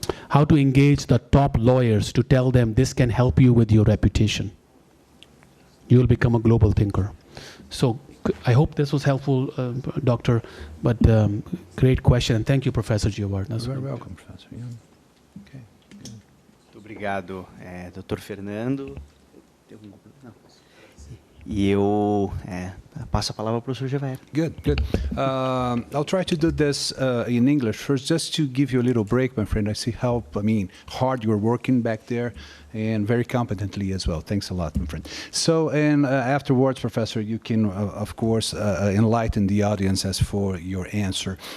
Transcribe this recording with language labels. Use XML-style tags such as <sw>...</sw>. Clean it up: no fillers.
<en>How to engage the top lawyers to tell them this can help you with your reputation. You will become a global thinker. So I hope this was helpful, Doctor, but great question. And thank you, Professor Gevaerd. You're very welcome, Professor. Yeah. Okay.</en> <pt>Muito obrigado, Dr. Fernando. E eu passo a palavra para o professor Gevaerd.</pt> <en>Good, good. I'll try to do this in English first, just to give you a little break, my friend. I see how, hard you're working back there, and very competently as well. Thanks a lot, my friend. So, and afterwards, Professor, you can, of course, enlighten the audience as for your answer.</en>